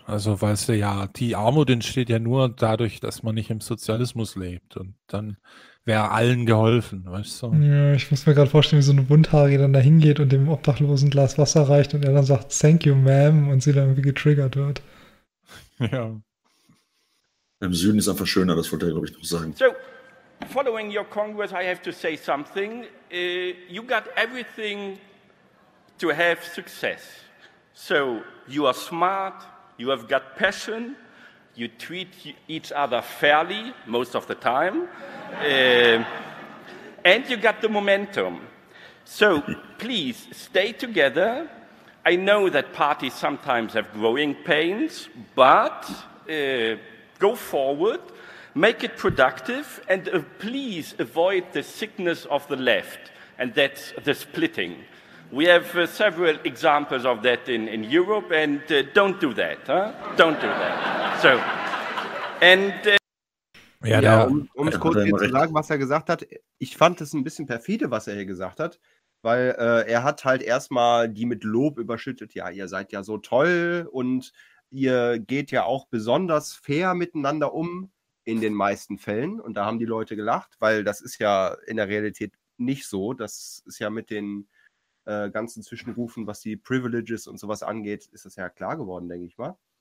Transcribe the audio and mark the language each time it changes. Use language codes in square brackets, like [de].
[de] Also, weißt du, ja, die Armut entsteht ja nur dadurch, dass man nicht im Sozialismus lebt. Und dann wäre allen geholfen, weißt du? Ja, ich muss mir gerade vorstellen, wie so eine Bunthaarige dann da hingeht und dem Obdachlosen ein Glas Wasser reicht und er dann sagt, [en] thank you, ma'am, [de] und sie dann irgendwie getriggert wird. Ja. Im Süden ist einfach schöner, das wollte er, glaube ich, noch sagen. [en] So, following your Congress, I have to say something. You got everything to have success. So, you are smart, you have got passion, you treat each other fairly, most of the time, and you got the momentum. So, please, stay together. I know that parties sometimes have growing pains, but go forward, make it productive, and please avoid the sickness of the left, and that's the splitting. We have several examples of that in Europe, and don't do that, huh? Don't do that. So, and [de] um es kurz zu sagen, was er gesagt hat, ich fand es ein bisschen perfide, was er hier gesagt hat, weil er hat halt erstmal die mit Lob überschüttet, ja, ihr seid ja so toll und ihr geht ja auch besonders fair miteinander um, in den meisten Fällen, und da haben die Leute gelacht, weil das ist ja in der Realität nicht so, das ist ja mit den ganzen Zwischenrufen, was die Privileges und sowas angeht, ist das ja klar geworden, denke ich mal.